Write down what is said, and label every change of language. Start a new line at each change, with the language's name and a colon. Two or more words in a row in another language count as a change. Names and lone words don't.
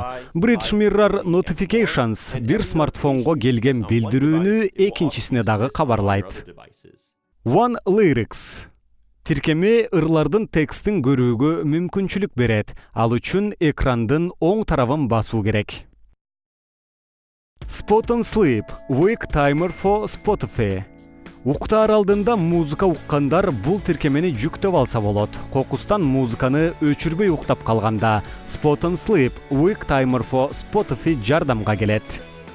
Kyrgyz: Bridge Mirror Notifications бир смартфонго келген билдирүүнү экинчисине дагы кабарлайт. One Lyrics. Тиркеме ырлардын текстин көрүүгө мүмкүнчүлүк берет. Ал үчүн экрандын оң тарабын басуу керек. Spot and Sleep. Wake Timer for Spotify. Уктаар алдында музыка уккандар бул тиркемени жүктөп алса болот. Кокустан музыканы өчүрбөй уктап калганда Spot and Sleep Wake Timer for Spotify жардамга келет.